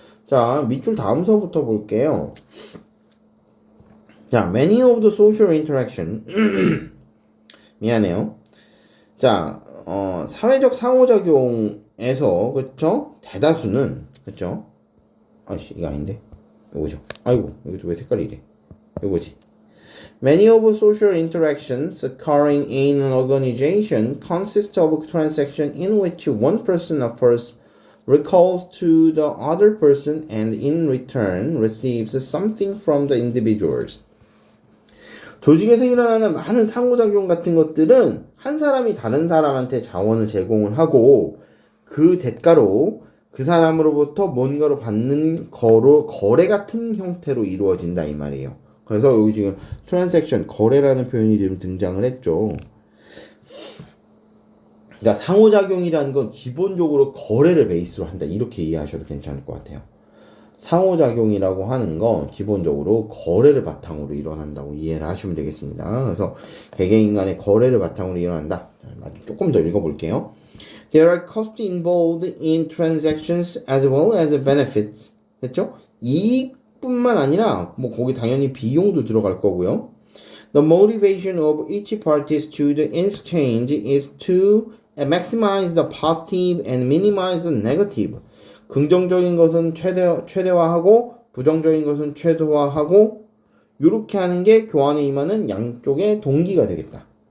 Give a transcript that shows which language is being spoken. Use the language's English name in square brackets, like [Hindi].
[Korean] 자, 밑줄 다음서부터 볼게요. [English] 자, many of the social interaction [Korean] 미안해요. 자, 사회적 상호작용에서, 그쵸? 대다수는, 그쵸? 아이씨, 이거 아닌데? 이거죠. 아이고, 이것도 왜 색깔이 이래? 이거지. [English] Many of social interactions occurring in an organization consist of transactions in which one person offers recalls to the other person and in return receives something from the individuals. [Korean] 조직에서 일어나는 많은 상호작용 같은 것들은 한 사람이 다른 사람한테 자원을 제공을 하고 그 대가로 그 사람으로부터 뭔가를 받는 거래 같은 형태로 이루어진다 이 말이에요. 그래서 여기 지금 트랜잭션 거래라는 표현이 지금 등장을 했죠. 그러니까 상호작용이라는 건 기본적으로 거래를 베이스로 한다 이렇게 이해하셔도 괜찮을 것 같아요. 상호작용이라고 하는 건 기본적으로 거래를 바탕으로 일어난다고 이해를 하시면 되겠습니다. 그래서 개개인 간의 거래를 바탕으로 일어난다. 조금 더 읽어볼게요. [English] There are costs involved in transactions as well as benefits. [Korean] 됐죠? 이익뿐만 아니라 뭐 거기 당연히 비용도 들어갈 거고요. [English] The motivation of each party to the exchange is to maximize the positive and minimize the negative. [Korean] 긍정적인 것은 최대화하고 부정적인 것은 최소화하고 이렇게 하는 게 교환에 임하는 양쪽의 동기가 되겠다.